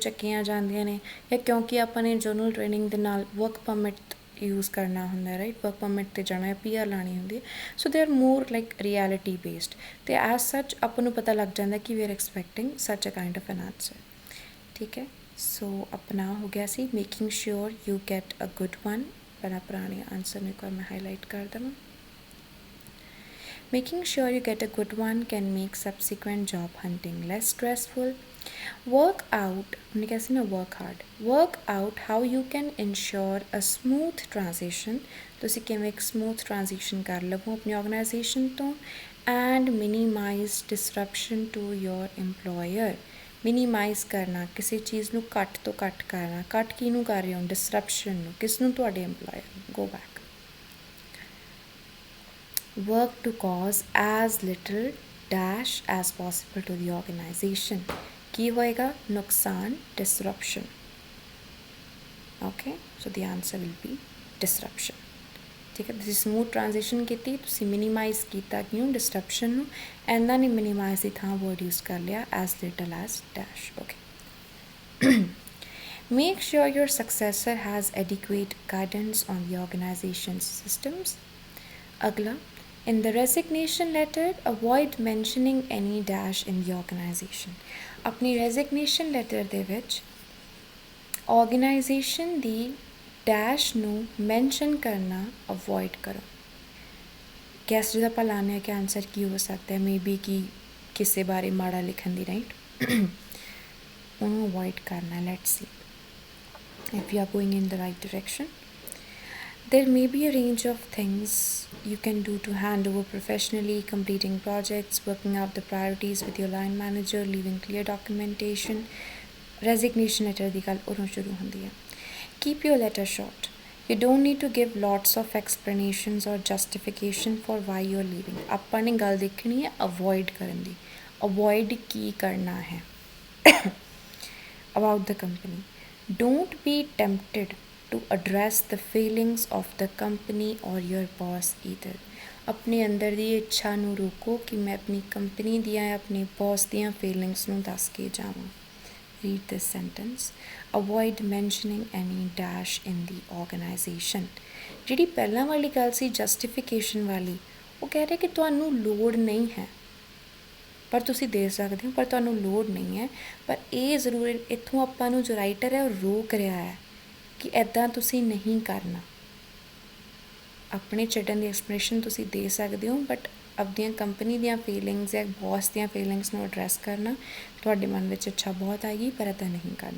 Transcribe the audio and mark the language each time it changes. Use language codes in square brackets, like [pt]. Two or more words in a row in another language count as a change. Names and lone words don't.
[pa] ਚੱਕੀਆਂ ਜਾਂਦੀਆਂ ਨੇ ਜਾਂ ਕਿਉਂਕਿ ਆਪਾਂ ਨੇ [en] general training [pa] ਦੇ ਨਾਲ [en] work permit use [pa] ਕਰਨਾ ਹੁੰਦਾ [en] right work permit [pa] 'ਤੇ ਜਾਣਾ PR ਲਾਉਣੀ ਹੁੰਦੀ ਹੈ [en] so they are more like reality based ਅਤੇ as such [pa] ਆਪਾਂ ਨੂੰ ਪਤਾ ਲੱਗ ਜਾਂਦਾ ਕਿ [en] we are expecting such a kind of an answer [pa] ਠੀਕ ਹੈ ਸੋ ਆਪਣਾ ਹੋ ਗਿਆ ਸੀ [en] making sure you get a good one [pa] ਪਹਿਲਾਂ ਪੁਰਾਣੇ ਆਨਸਰ ਨੂੰ ਇੱਕ ਵਾਰ ਮੈਂ ਹਾਈਲਾਈਟ ਕਰ ਦੇਵਾਂ [en] Making sure you get a good one can make subsequent job hunting less stressful. Work out how you can ensure a smooth transition. [pa] ਤੁਸੀਂ ਕਿਵੇਂ ਇੱਕ [en] smooth transition [pa] ਕਰ ਲਵੋ ਆਪਣੀ organization ਤੋਂ [en] and minimize disruption to your employer. [pa] minimize ਕਰਨਾ ਕਿਸੇ ਚੀਜ਼ ਨੂੰ ਘੱਟ ਤੋਂ ਘੱਟ ਕਰਨਾ ਘੱਟ ਕਿਹਨੂੰ ਕਰ ਰਹੇ ਹੋ disruption ਨੂੰ ਕਿਸ ਨੂੰ ਤੁਹਾਡੇ employer ਨੂੰ [en] go back. Work to cause as little dash as possible to the organization. [pa] ਕੀ ਹੋਏਗਾ ਨੁਕਸਾਨ disruption. [en] Okay, so the answer will be disruption. [pa] ਠੀਕ ਹੈ ਤੁਸੀਂ [en] smooth transition [pa] ਕੀਤੀ ਤੁਸੀਂ ਮਿਨੀਮਾਈਜ਼ ਕੀਤਾ ਕਿਉਂ disruption ਨੂੰ ਇਹਨਾਂ ਨੇ ਮਿਨੀਮਾਈਜ਼ ਦੀ ਥਾਂ [en] word use [pa] ਕਰ ਲਿਆ [en] as little as dash. Okay. Make sure your successor has adequate guidance on the organization's systems. ਅਗਲਾ In the resignation letter, avoid mentioning any dash in the organization. [pa] अपनी [en] resignation letter [pa] ਦੇ ਵਿੱਚ organization ਦੀ dash ਨੂੰ mention ਕਰਨਾ avoid ਕਰੋ ਗੈਸ ਜਿਹਦਾ ਆਪਾਂ ਲਾਉਂਦੇ ਹਾਂ ਕਿ ਆਨਸਰ ਕੀ ਹੋ ਸਕਦਾ ਹੈ ਮੇਬੀ ਕਿ ਕਿਸੇ ਬਾਰੇ ਮਾੜਾ ਲਿਖਣ ਦੀ ਰਾਈਟ ਉਹਨੂੰ avoid ਕਰਨਾ [en] let's see if you are going in the right direction. There may be a range of things you can do to hand over professionally, completing projects, working out the priorities with your line manager, leaving clear documentation. Resignation letter [pa] ਦੀ ਗੱਲ ਉਦੋਂ ਸ਼ੁਰੂ ਹੁੰਦੀ ਹੈ. [en] Keep your letter short. You don't need to give lots of explanations or justification for why you're leaving. [pa] ਆਪਾਂ ਨੇ ਗੱਲ ਦੇਖਣੀ ਹੈ avoid ਕਰਨ ਦੀ. Avoid ਕੀ ਕਰਨਾ ਹੈ [en] about the company. Don't be tempted to address the feelings of the company or your boss either. [hi] अपने अंदर [pa] ਦੀ ਇੱਛਾ ਨੂੰ ਰੋਕੋ ਕਿ ਮੈਂ ਆਪਣੀ ਕੰਪਨੀ ਦੀਆਂ ਜਾਂ ਆਪਣੇ ਬੌਸ ਦੀਆਂ ਫੀਲਿੰਗਸ ਨੂੰ ਦੱਸ ਕੇ ਜਾਵਾਂ. [en] Read this sentence. Avoid mentioning any dash in the organization. [pa] ਜਿਹੜੀ ਪਹਿਲਾਂ ਵਾਲੀ ਗੱਲ ਸੀ ਜਸਟੀਫਿਕੇਸ਼ਨ ਵਾਲੀ, ਉਹ ਕਹਿ ਰਹੇ ਕਿ ਤੁਹਾਨੂੰ ਲੋੜ ਨਹੀਂ ਹੈ, ਪਰ ਤੁਸੀਂ ਦੇ ਸਕਦੇ ਹੋ, ਪਰ ਤੁਹਾਨੂੰ ਲੋੜ ਨਹੀਂ ਹੈ. ਪਰ ਇਹ ਜ਼ਰੂਰ ਇੱਥੋਂ ਆਪਾਂ ਨੂੰ ਜੋ ਰਾਈਟਰ ਹੈ ਉਹ ਰੋਕ ਰਿਹਾ ਹੈ ਕਿ ਇੱਦਾਂ ਤੁਸੀਂ ਨਹੀਂ ਕਰਨਾ. ਆਪਣੇ ਛੱਡਣ ਦੀ ਐਕਸਪਲੇਨੇਸ਼ਨ ਤੁਸੀਂ ਦੇ ਸਕਦੇ ਹੋ, ਬਟ ਆਪਣੀਆਂ ਕੰਪਨੀ ਦੀਆਂ ਫੀਲਿੰਗਸ ਜਾਂ ਬੌਸ ਦੀਆਂ ਫੀਲਿੰਗਸ ਨੂੰ ਐਡਰੈਸ ਕਰਨਾ ਤੁਹਾਡੇ ਮਨ ਵਿੱਚ ਇੱਛਾ ਬਹੁਤ ਆਏਗੀ, ਪਰ ਇੱਦਾਂ ਨਹੀਂ ਕਰਨਾ.